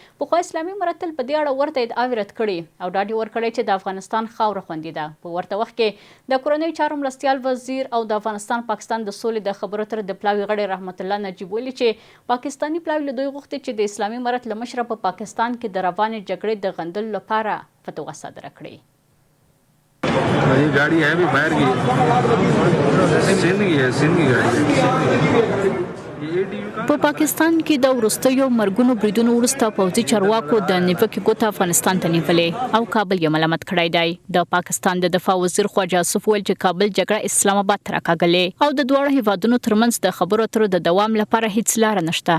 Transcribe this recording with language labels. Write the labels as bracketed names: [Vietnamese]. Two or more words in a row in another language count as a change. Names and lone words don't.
[Pashto] پخوا اسلامي امارت تل په دې اړه ورته ادعاوې رد کړي او ډاډ یې ورکړی چې د افغانستان خاوره خوندي ده. په ورته وخت کې د کورنیو چارو مرستیال وزیر او د افغانستان پاکستان د سولې د خبرو اترو د پلاوي غړي رحمت الله نجیب ویلي چې پاکستاني پلاوي له دوی غوښتي چې د اسلامي امارت له مشره په پاکستان کې د روانې جګړې د غندلو لپاره فتوا صادره کړې. [Urdu] یہ گاڑی ہے بھی باہر کی سندھ کی ہے، سندھ کی گاڑی ہے. [Pashto] په پاکستان کې د وروستیو مرګونو بریدونو وروسته پوځي چارواکو د نیوکې ګوته افغانستان ته نیولې او کابل یې ملامت کړی دی. د پاکستان د دفاع وزیر خواجه آصف ویل چې کابل جګړه اسلام آباد ته راکاږلې او د دواړو هیوادونو ترمنځ د خبرو اترو د دوام لپاره هیڅ لاره نشته.